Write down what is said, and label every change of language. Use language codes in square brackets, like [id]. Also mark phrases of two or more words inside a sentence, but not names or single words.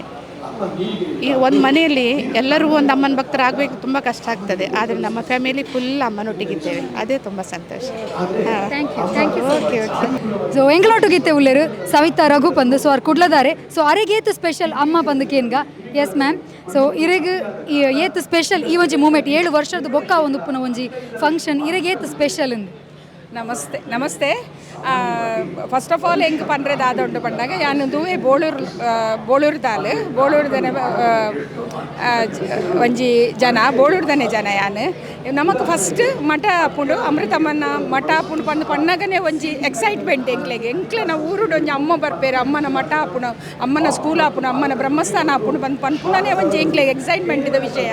[kn] ಈ ಒಂದು ಮನೆಯಲ್ಲಿ ಎಲ್ಲರೂ ಒಂದು ಅಮ್ಮನ ಭಕ್ತರಾಗಬೇಕು, ತುಂಬ ಕಷ್ಟ ಆಗ್ತದೆ. ಆದರೆ ನಮ್ಮ [en] family full [kn] ಅಮ್ಮನೊಟ್ಟಿಗಿದ್ದೇವೆ, ಅದೇ ತುಂಬ ಸಂತೋಷ. [tcy] ಓಕೆ. ಸೊ ಎಂಗ್ಲೋಟು ಗೀತೆ ಉಳ್ಳೇರು ಸವಿತಾ ರಘು ಪಂದು. ಸೊ ಅವ್ರು ಕುಡ್ಲದಾರೆ. ಸೊ ಅರೆಗೇತು ಸ್ಪೆಷಲ್ ಅಮ್ಮ ಪಂದಕೇನ್ಗ? [en] yes ma'am. [tcy] ಸೊ ಇರೆಗ್ ಏತು ಸ್ಪೆಷಲ್ ಈ ಒಂಜಿ ಮೂಮೆಂಟ್ 7 ವರ್ಷದ ಬೊಕ್ಕ ಒಂದು ಉಪ್ಪುನ ಒಂಜಿ ಫಂಕ್ಷನ್ ಇರೆಗೇತು ಸ್ಪೆಷಲ್ ಎಂದು? ನಮಸ್ತೆ. [en] first of all [tcy] ಹೆಂಗೆ ಪಂಡ್ರೆದು ಆದೊಂಡು ಪಂಡಾಗ ಯಾನು ದೂವೆ ಬೋಳೂರ್ದಾಲ್ ಬೋಳೂರ್ದನೆ ಒಂಜಿ ಜನ ಬೋಳೂರ್ದನೆ ಜನ ಯಾನು ನಮಕ್ ಫಸ್ಟ್ ಮಠ ಆಪುಂಡು ಅಮೃತಮ್ಮನ ಮಠ ಆಪುಂಡು ಪಂಡು ಪಣ್ಣಗನೆ ಒಂಜಿ ಎಕ್ಸೈಟ್ಮೆಂಟ್ ಎಂಕ್ಲೆ ನಾವು ಊರುಡು ಒಂಜಿ ಅಮ್ಮ ಬರ್ಪೇರು, ಅಮ್ಮನ ಮಠ ಆಪುಂಡು, ಅಮ್ಮನ ಸ್ಕೂಲ್ ಆಪುಂಡು, ಅಮ್ಮನ ಬ್ರಹ್ಮಸ್ಥಾನ ಆಪುಂಡು ಬಂದು ಪನ್ಪುಣನೇ ಒಂಜಿ ಎಂಕ್ಲೆಗೆ ಎಕ್ಸೈಟ್ಮೆಂಟ್ ಇದ್ದ ವಿಷಯ.